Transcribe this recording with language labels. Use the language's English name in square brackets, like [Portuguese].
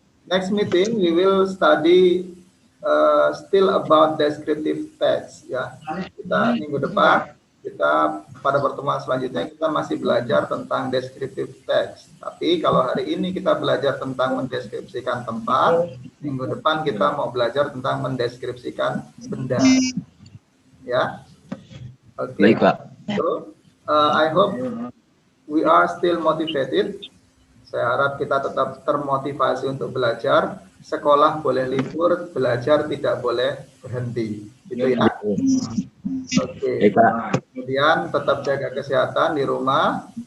[English] next meeting we will study still about descriptive text. [Indonesian] Ya, kita minggu depan, kita pada pertemuan selanjutnya kita masih belajar tentang descriptive text. Tapi kalau hari ini kita belajar tentang mendeskripsikan tempat, minggu depan kita mau belajar tentang mendeskripsikan benda. Ya, oke. Baik, Pak. [English] So, I hope we are still motivated. [Indonesian] Saya harap kita tetap termotivasi untuk belajar. Sekolah boleh libur, belajar tidak boleh berhenti. Gitu ya. Oke. Baik, Pak. Kemudian tetap jaga kesehatan di rumah.